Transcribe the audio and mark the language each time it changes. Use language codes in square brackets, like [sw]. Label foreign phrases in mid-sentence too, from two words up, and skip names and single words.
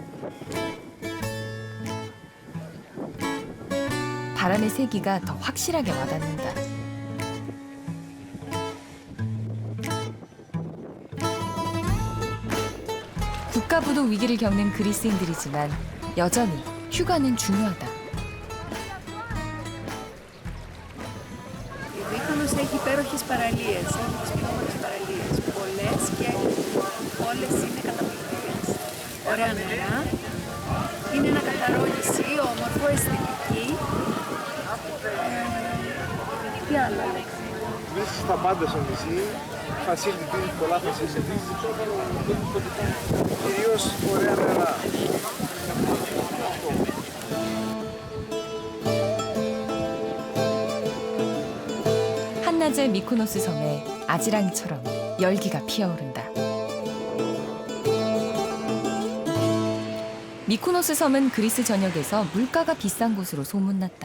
[ko] 바람의 세기가 더 확실하게 와닿는다. 국가부도 위기를 겪는 그리스인들이지만 여전히 휴가는 중요하다. [el] Η Μύκονος έχει υπέροχες παραλίες, έχει τις πιο όμορφες παραλίες, πολλές και όλες είναι καταπληκτικές. Ωραία νερά, είναι ένα καθαρό νησί, όμορφο, αισθητική. Τι άλλο? Μέσα στα πάντα στο νησί, facilities, πολλά facilities, κυρίως ωραία νερά. [ko] 한낮의 미코노스 섬에 아지랑이처럼 열기가 피어오른다. 미코노스 섬은 그리스 전역에서 물가가 비싼 곳으로 소문났다.